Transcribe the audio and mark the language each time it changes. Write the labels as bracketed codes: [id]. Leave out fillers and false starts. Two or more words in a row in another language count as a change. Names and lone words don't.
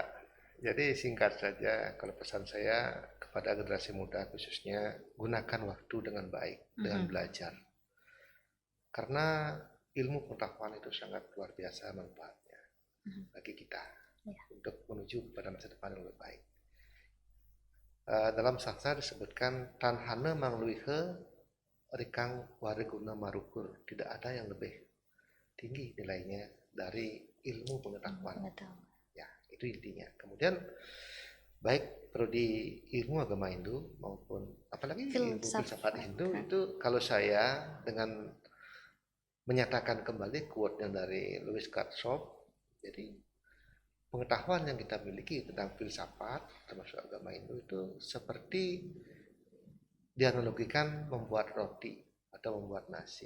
[id] Jadi singkat saja, kalau pesan saya kepada generasi muda khususnya, gunakan waktu dengan baik, dengan belajar. Karena ilmu pengetahuan itu sangat luar biasa manfaatnya bagi kita untuk menuju kepada masa depan yang lebih baik. [kaw] Dalam sastra disebutkan tanhana mangluihe rikang wareguna marukur, [id] tidak ada yang lebih tinggi nilainya dari ilmu pengetahuan. Ya, itu intinya. Kemudian baik prodi ilmu agama Hindu maupun apalagi ilmu filsafat Hindu itu, kalau saya dengan menyatakan kembali quote yang dari Louis Cartshop, jadi pengetahuan yang kita miliki tentang filsafat termasuk agama Hindu itu seperti dianalogikan membuat roti atau membuat nasi.